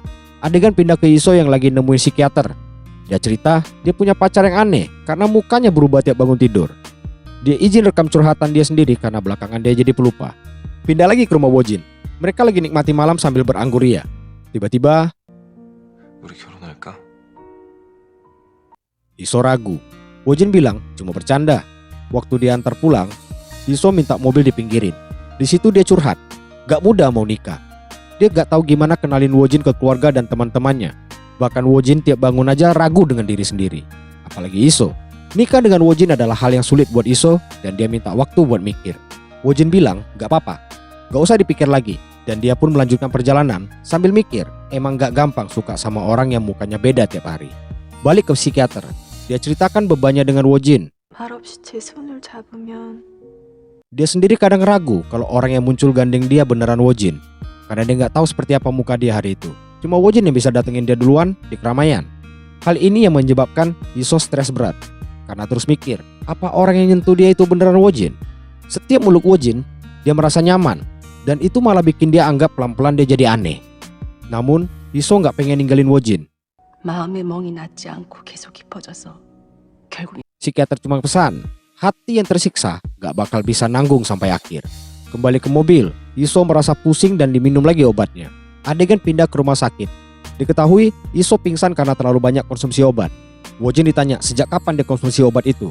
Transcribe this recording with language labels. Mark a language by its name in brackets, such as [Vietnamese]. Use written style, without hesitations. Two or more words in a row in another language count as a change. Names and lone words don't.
[Indonesian] Adegan pindah ke Yiso yang lagi nemuin psikiater. Dia cerita dia punya pacar yang aneh karena mukanya berubah tiap bangun tidur. Dia izin rekam curhatan dia sendiri karena belakangan dia jadi pelupa. Pindah lagi ke rumah Wojin. Mereka lagi nikmati malam sambil berangguria. Tiba-tiba [Korean] 우리 결혼할까? [Indonesian] Yiso ragu. Wojin bilang cuma bercanda. Waktu dia antar pulang, Yiso minta mobil dipinggirin. Di situ dia curhat. Gak mudah mau nikah. Dia gak tahu gimana kenalin Wojin ke keluarga dan teman-temannya. Bahkan Wojin tiap bangun aja ragu dengan diri sendiri. Apalagi Yiso. Nikah dengan Wojin adalah hal yang sulit buat Yiso dan dia minta waktu buat mikir. Wojin bilang gak apa-apa. Gak usah dipikir lagi. Dan dia pun melanjutkan perjalanan sambil mikir. Emang gak gampang suka sama orang yang mukanya beda tiap hari. Balik ke psikiater. Dia ceritakan bebannya dengan Wojin. [Korean] 말없이 제 손을 잡으면 [Indonesian] Dia sendiri kadang ragu kalau orang yang muncul gandeng dia beneran Wojin. Karena dia gak tahu seperti apa muka dia hari itu. Cuma Wojin yang bisa datengin dia duluan di keramaian. Hal ini yang menyebabkan Yiso stres berat. Karena terus mikir, apa orang yang nyentuh dia itu beneran Wojin? Setiap meluk Wojin, dia merasa nyaman. Dan itu malah bikin dia anggap pelan-pelan dia jadi aneh. Namun, Yiso gak pengen ninggalin Wojin. [Korean] 마음의 멍이 낫지 않고 계속 깊어져서 결국 [Indonesian] Psikiater cuma pesan, hati yang tersiksa gak bakal bisa nanggung sampai akhir. Kembali ke mobil, Yiso merasa pusing dan diminum lagi obatnya. Adegan pindah ke rumah sakit. Diketahui Yiso pingsan karena terlalu banyak konsumsi obat. Wojin ditanya sejak kapan dia konsumsi obat itu.